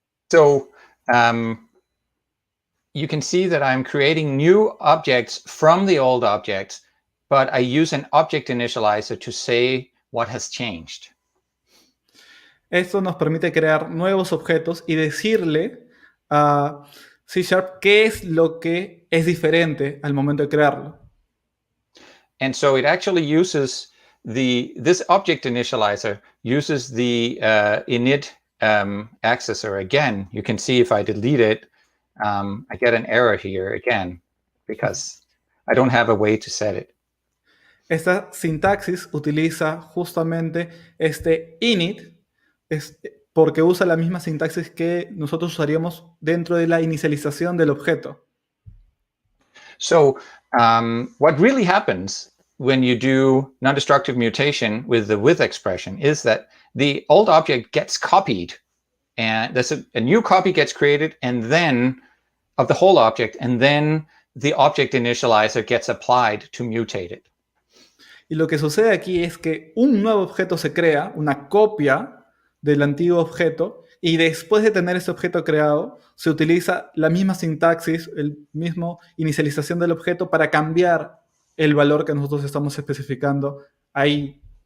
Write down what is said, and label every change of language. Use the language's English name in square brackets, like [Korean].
[English] So you can see that I'm creating new objects from the old objects, but I use an object initializer to say what has changed. [Spanish] Esto nos permite crear nuevos objetos y decirle a C# qué es lo que es diferente al momento de crearlo. [English] And so it actually uses this object initializer uses the init accessor again. You can see if I delete it, I get an error here again because I don't have a way to set it. [Spanish] Esta sintaxis utiliza justamente este init porque usa la misma sintaxis que nosotros usaríamos dentro de la inicialización del objeto. [English] So what really happens when you do non-destructive mutation with the with expression is that the old object gets copied, and there's a new copy gets created, and then of the whole object, and then the object initializer gets applied to mutate it. [Spanish] Y lo que sucede aquí es que un nuevo objeto se crea, una copia del antiguo objeto, y después de tener ese objeto creado, se utiliza la misma sintaxis, el mismo inicialización del objeto para cambiar el valor que nosotros estamos especificando ahí.